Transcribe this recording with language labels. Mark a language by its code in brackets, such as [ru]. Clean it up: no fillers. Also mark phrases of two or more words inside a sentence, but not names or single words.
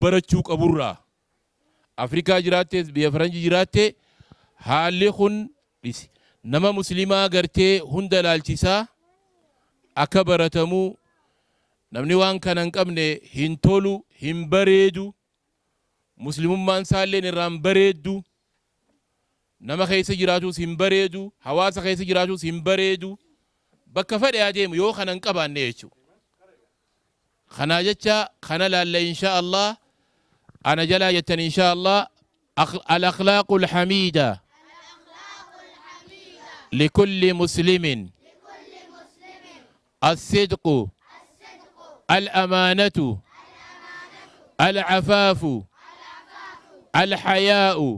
[om] barachuu qaburraa Afrikaa jiraattes biyya Faranjii jiraatte haalli kun dhisi nama muslimaa gartee hunda laalchisaa akka baratamuu namni waan kana hin qabne hin tolu hin bareedu muslimummaan isaalleen irraan bareeddu nama keessa jiraatus hin bareedu hawaasa keessa jiraatus hin bareedu bakka fedhe adeemu yoo kana hin qabaanne jechuudha. Kana jecha kana laalla [ar] إن شاء الله [om] ana jalaa jettan [ar] إن شاء الله الأخلاق الحميدة لكل مسلم الصدق الأمانة العفاف الحياء